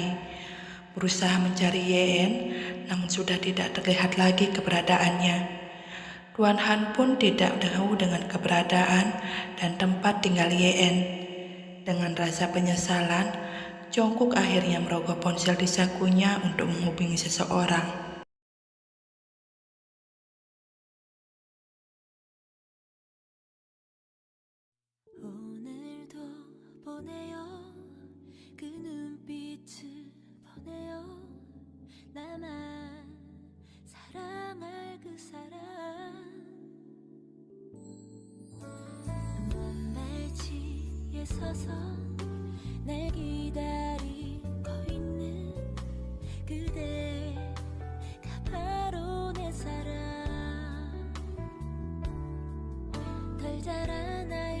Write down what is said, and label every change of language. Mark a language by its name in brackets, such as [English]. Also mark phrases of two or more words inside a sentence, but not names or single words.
[Indonesian] Berusaha mencari YN, namun sudah tidak terlihat lagi keberadaannya. Tuan Han pun tidak tahu dengan keberadaan dan tempat tinggal YN. Dengan rasa penyesalan, Jungkook akhirnya merogoh ponsel di sakunya untuk menghubungi seseorang. [Korean] 오늘도 보내요 그 눈빛을 보내요 나만 사랑할 그 사람 먼발치에 서서 날 기다리고 있는 그대가 바로 내 사랑 덜 자란